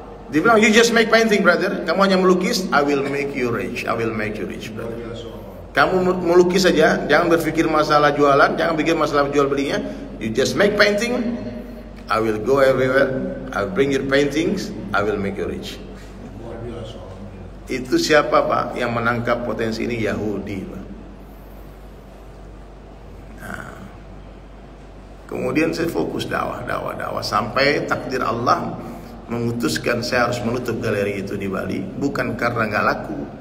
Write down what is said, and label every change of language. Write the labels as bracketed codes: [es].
[id] Dia bilang, [en] you just make painting brother. [id] Kamu hanya melukis, [en] I will make you rich. I will make you rich brother. [id] Kamu melukis saja, jangan berpikir masalah jualan, jangan pikir masalah jual belinya. [en] You just make painting, I will go everywhere. I will bring your paintings, I will make you rich. [id] Itu siapa Pak yang menangkap potensi ini? Yahudi Pak. Nah, kemudian saya fokus dakwah sampai takdir Allah memutuskan saya harus menutup galeri itu di Bali, bukan karena nggak laku.